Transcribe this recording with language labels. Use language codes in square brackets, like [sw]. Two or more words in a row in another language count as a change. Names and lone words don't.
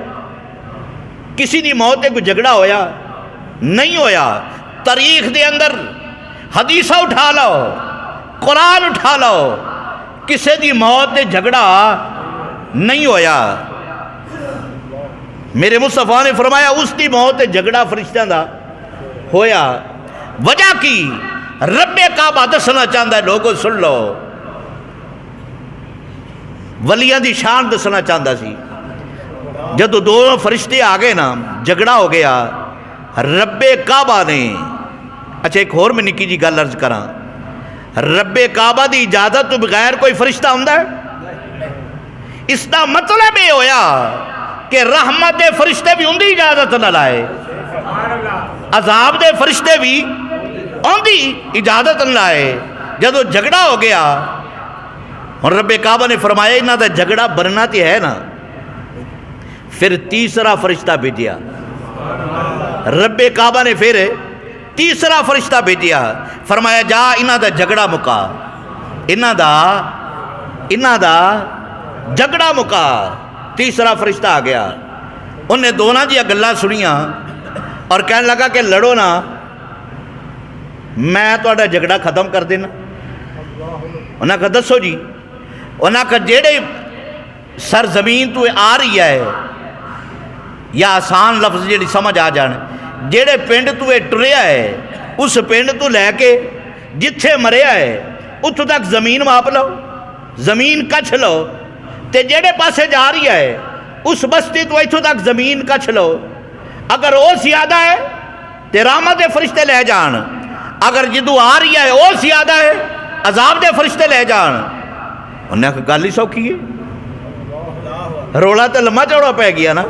[pa] کسی دی موت تے کوئی جھگڑا ہویا نہیں ہویا۔ تاریخ دے اندر حدیثہ اٹھا لو، قرآن اٹھا لو، کسی دی موت تے جھگڑا نہیں ہویا۔ میرے مصطفیٰ نے فرمایا اس دی موت تے جھگڑا فرشتیاں دا ہویا۔ وجہ کی؟ رب کعبہ دسنا [ur] چاہتا ہے، [pa] لوگوں سن لو، ولیاں دی شان دسنا چاہتا سی۔ جدو دونوں فرشتے آ گئے نا، جھگڑا ہو گیا، رب کعبہ نے، اچھا ایک اور میں نکی جی گل عرض کراں، رب کعبہ دی اجازت تو بغیر کوئی فرشتہ ہوندا ہے؟ اس دا مطلب یہ ہویا کہ رحمت دے فرشتے بھی ان دی اجازت نہ لائے، عذاب دے فرشتے بھی ان دی اجازت نہ لائے۔ جدو جھگڑا ہو گیا، اور رب کعبہ نے فرمایا انہاں دا جھگڑا برنا تے ہے نا، پھر تیسرا فرشتہ بھیجیا۔ رب کعبہ نے پھر تیسرا فرشتہ بھیجیا، فرمایا جا انہاں دا جھگڑا مکا، انہاں دا جھگڑا مکا۔ تیسرا فرشتہ آ گیا، انہیں دونوں جی گلاں سنیاں اور کہنے لگا کہ لڑو نا، میں تہاڈا جھگڑا ختم کر دینا۔ انہاں کہا دسو جی۔ انہاں کہا جیڑے سرزمین تو آ رہی ہے، یا آسان لفظ جیڑی سمجھ آ جان، جیڑے پنڈ تو ٹریا ہے، اس پنڈ تو لے کے جتھے مریا ہے اتھوں تک زمین ماپ لو، زمین کچھ لو، تے جیڑے پاسے جا رہی ہے اس بستی تو اتھوں تک زمین کچھ لو۔ اگر وہ زیادہ ہے تے رحمت دے فرشتے لے جان، اگر جدو آ رہی ہے وہ زیادہ ہے عذاب دے فرشتے لے جان۔ انہوں نے کہا گل ہی سوکھی ہے، رولا تو لمبا چوڑا پہ گیا نا۔